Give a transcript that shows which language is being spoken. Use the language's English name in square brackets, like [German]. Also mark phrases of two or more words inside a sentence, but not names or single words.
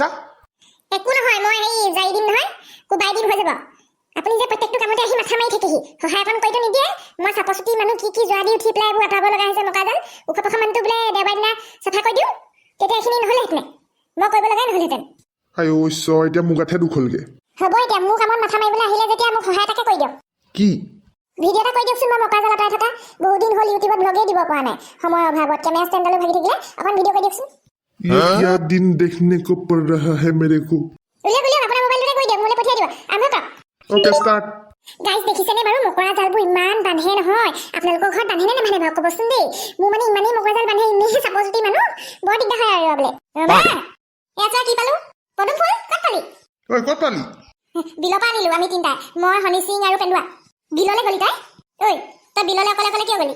[Assamese] একো নহয় মই হেৰি যাই দিম নহয় কোবাই দিম হৈ যাব আপুনি যে প্ৰত্যেকটো কামতে আহি মাথা মাৰি থাকেহি সহায় অকণ কৰিতো নিদিয়ে মই চাপচুটি মানুহ কি যোৱা দি উঠি পেলাই এইবোৰ আঁতৰাব লগা হৈছে মকা জাল ওখ পখা মানুহটো বোলে দেওবাৰ দিনা চাফা কৰি দিওঁ তেতিয়া এইখিনি নহ'লেহেঁতেনে মই কৰিব লগাই নহ'লহেঁতেন আই ঈশ্বৰ এতিয়া মোৰ গাঠে দুখ হ'লগে হ'ব এতিয়া মোৰ কামত মাথা মাৰিবলৈ আহিলে যেতিয়া মোক সহায় এটাকে কৰি দিয়ক কি ভিডিঅ' এটা কৰি দিয়কচোন মই মকা জাল আঁতৰাই থকা বহুত দিন হ'ল ইউটিউবত ভ্লগেই দিব পৰা নাই সময়ৰ অভাৱত কেমেৰা ষ্টেণ্ডালো ভাগি থাকিলে অকণ ভিডিঅ' কৰি দিয়কচোন [Hindi] ये क्या दिन देखने को पड़ रहा है मेरे को [Assamese] উলিয়াওক আপোনাৰ মোবাইলটোতে কৰি দিয়ক মোলৈ পঠিয়াই দিব আৰম্ভ কৰক [English] OK start [Assamese] গাইজ দেখিছেনে বাৰু মকৰা জালবোৰ ইমান বান্ধে নহয় আপোনালোকৰ ঘৰত বান্ধেনে নাবান্ধে বাৰু ক'বচোন দেই মোৰ মানে ইমানেই মকৰা জাল বান্ধে এনেই চাপজুটি মানুহ বৰ দিগদাৰ হয় আৰু বোলে এয়া চোৱা কি পালো পদুম ফুল ক'ত পালি ओए ক'ত পালি বিলৰ পৰা আনিলো আমি তিনিটাই মই হনী সিং আৰু পেন্দুৱা বিললৈ গলি তাই ঐ তই বিললৈ অকলে অকলে কিয় গলি